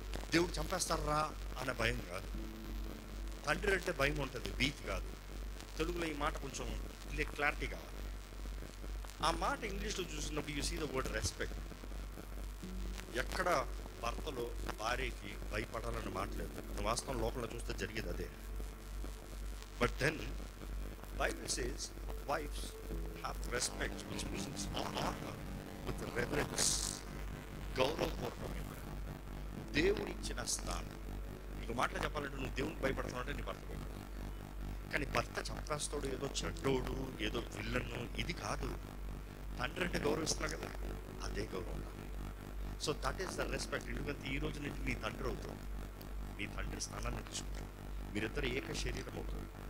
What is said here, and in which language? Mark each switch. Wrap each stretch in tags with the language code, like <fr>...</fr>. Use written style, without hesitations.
<te>దేవుడు చంపేస్తారా అనే భయం కాదు. తండ్రి అంటే భయం ఉంటుంది, భీతి కాదు. తెలుగులో ఈ మాట కొంచెం క్లారిటీ కావాలి. ఆ మాట ఇంగ్లీష్లో చూసినప్పుడు</te> <en>You see the word respect.</en> <te>ఎక్కడ భర్తలో భార్యకి భయపడాలని మాట్లాడలేదు. వాస్తవం లోపల చూస్తే జరిగేది అదే.</te> <en>But then Bible says wives have respect, which means honor with reverence.</en> <te>గౌరవపూర్వకంగా దేవుడిచ్చిన స్థానం. ఇంకో మాటలో చెప్పాలంటే నువ్వు దేవునికి భయపడుతున్నావు అంటే నీ భర్త భయపడతావు. కానీ భర్త చంపేస్తాడు, ఏదో చెడ్డోడు, ఏదో విల్లన్ను, ఇది కాదు. తండ్రి అంటే గౌరవిస్తున్నావు కదా, అదే గౌరవం.</te> <en>So that is the respect.</en> <te>ఎందుకంటే ఈ రోజు నుంచి నీ తండ్రి అవుతావు, నీ తండ్రి స్థానాన్ని తీసుకుంటావు, మీరిద్దరు ఏక శరీరం అవుతారు.</te>